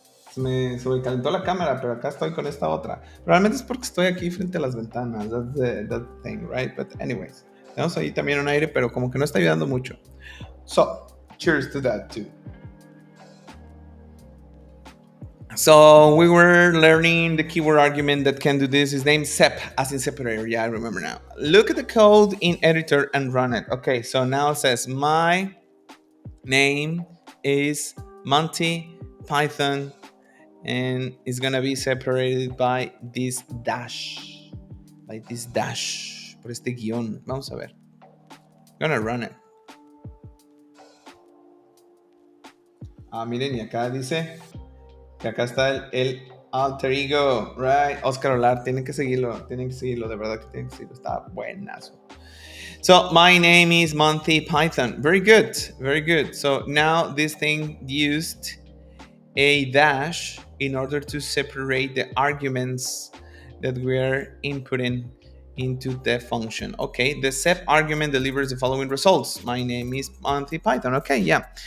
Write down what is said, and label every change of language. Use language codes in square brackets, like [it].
[es] Se me sobrecalentó la cámara, pero acá estoy con esta otra. Probablemente es porque estoy aquí frente a las ventanas. [en] That's the thing, right? But anyways, [es] tenemos ahí también un aire, pero como que no está ayudando mucho. [en] So, cheers to that too. So we were learning the keyword argument that can do this is named sep, as in separator. Yeah, I remember now. Look at the code in editor and run it. Okay, so now it says my name is Monty Python, and it's gonna be separated by this dash. [es] Por este guión. Vamos a ver. [en] I'm gonna run it. [es] Miren, y acá dice que acá está el alter ego, right? Oscar Olar, tienen que seguirlo, de verdad que tienen que seguirlo, está buenazo. [en] So my name is Monty Python. Very good. So now this thing used a dash in order to separate the arguments that we are inputting into the function. Okay, the sep argument delivers the following results. My name is Monty Python. Okay, yeah.